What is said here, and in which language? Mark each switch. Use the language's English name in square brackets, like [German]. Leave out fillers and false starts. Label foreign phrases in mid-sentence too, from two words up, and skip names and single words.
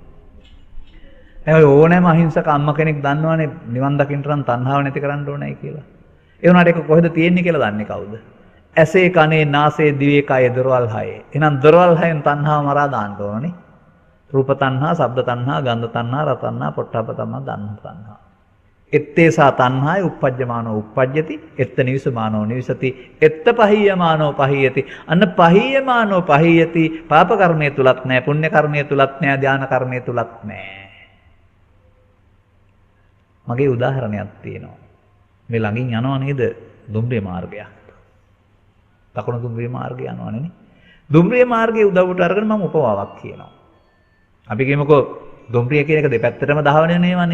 [Sinhala] ඒ ඕනෑම අහිංසක අම්මා කෙනෙක් දන්නවනේ නිවන් දකින්න නම් තණ්හාව නැති කරන්න ඕනයි කියලා. ඒ වුණාට ඒක කොහෙද තියෙන්නේ කියලා දන්නේ කවුද? ඇසේ කනේ නාසයේ දිවේ කයේ දොරවල් හයේ. එහෙනම් දොරවල් හයෙන් තණ්හාව මරා දාන්න ඕනනේ. රූප තණ්හා, ශබ්ද තණ්හා, ගන්ධ තණ්හා, රස තණ්හා, පොට්ටබ්බ තණ්හා, ධම්ම තණ්හා. [Pali] එත්තේසා තණ්හාය uppajjamaano uppajjati etta nivisamaano nivisati etta pahiyamaano pahiyati [Sinhala] අන්න [Pali] pahiyamaano pahiyati [Sinhala] පාප කර්මයේ තුලත් නැහැ පුණ්‍ය කර්මයේ තුලත් නැහැ ධාන කර්මයේ තුලත් නැහැ. මගේ උදාහරණයක් තියෙනවා. මේ ළඟින් යනවා නේද දුම්රිය මාර්ගයක්. දකුණු දුම්රිය මාර්ගය යනවනේ නේ. දුම්රිය මාර්ගයේ උදව්වට අරගෙන මම උපමාවක් කියනවා. අපි කියමුකෝ දුම්රිය කියන එක දෙපැත්තටම දහවන නේවනේ.